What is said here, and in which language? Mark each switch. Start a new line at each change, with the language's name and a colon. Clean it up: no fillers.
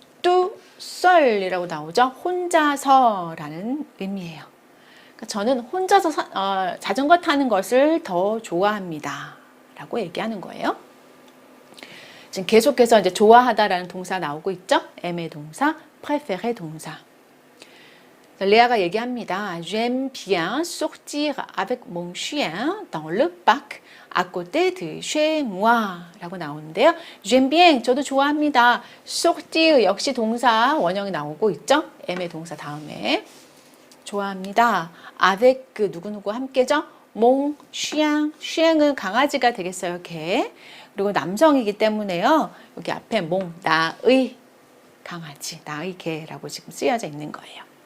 French: tout seul
Korean: 이라고 나오죠. 혼자서라는 의미예요. 그러니까 저는 혼자서 자전거 타는 것을 더 좋아합니다. 라고 얘기하는 거예요. 지금 계속해서 이제 좋아하다라는 동사 나오고 있죠. aimer 동사, préférer 동사. 레아가 얘기합니다.
French: J'aime bien sortir avec mon chien dans le parc à côté de chez moi
Korean: 라고 나오는데요.
French: J'aime bien,
Korean: 저도 좋아합니다. sortir 역시 동사 원형이 나오고 있죠. aimer 동사 다음에 좋아합니다. avec 누구누구 함께죠. mon chien, chien은 강아지가 되겠어요. 개. 그리고 남성이기 때문에요. 여기 앞에 mon, 나의 강아지, 나의 개라고 지금 쓰여져 있는 거예요.